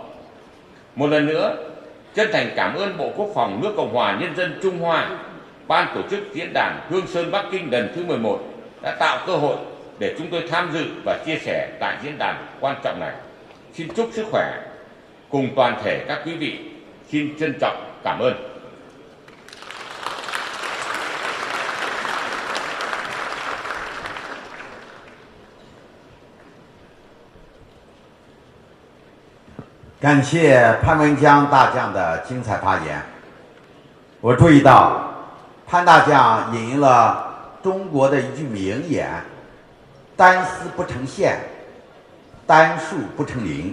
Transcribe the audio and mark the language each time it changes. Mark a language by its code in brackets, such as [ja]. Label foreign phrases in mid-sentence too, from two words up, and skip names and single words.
[vi] Một lần nữa, chân thành cảm ơn Bộ Quốc phòng nước Cộng hòa Nhân dân Trung Hoa, ban tổ chức diễn đàn Hương Sơn Bắc Kinh lần thứ 11 đã tạo cơ hội để chúng tôi tham dự và chia sẻ tại diễn đàn quan trọng này. Xin chúc sức khỏe cùng toàn thể các quý vị. Xin trân trọng cảm ơn. [zh] 感谢潘文江大将的精彩发言。我注意到，潘大将引用了中国的一句名言：“单丝不成线，单数不成林。”